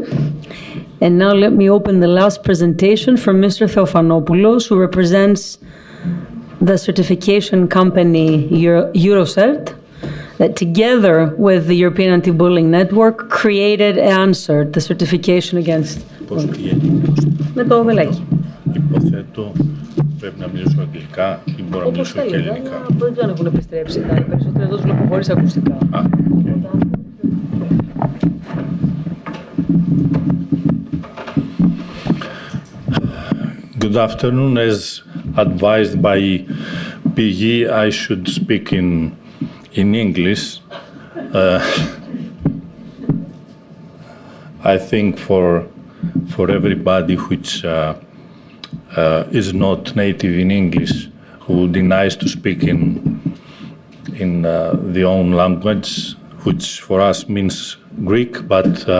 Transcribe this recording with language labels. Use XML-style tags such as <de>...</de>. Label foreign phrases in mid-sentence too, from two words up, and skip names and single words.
<en>And now let me open the last presentation from Mr. Theophanopoulos, who represents the certification company Eurocert, that together with the European Anti-Bullying Network created and answered the certification against...</en> <el>Με το βελάκι. Υποθέτω πρέπει να μιλήσω αγγλικά ή μπορώ να μιλήσω και ελληνικά. Δεν έχουν επιστρέψει τα περισσότερα εδώ τους βλέπω χωρίς ακουστικά.</el> <en>Good afternoon. As advised by PG, I should speak in English. I think for everybody which is not native in English, who denies to speak in the own language, which for us means Greek, but</en>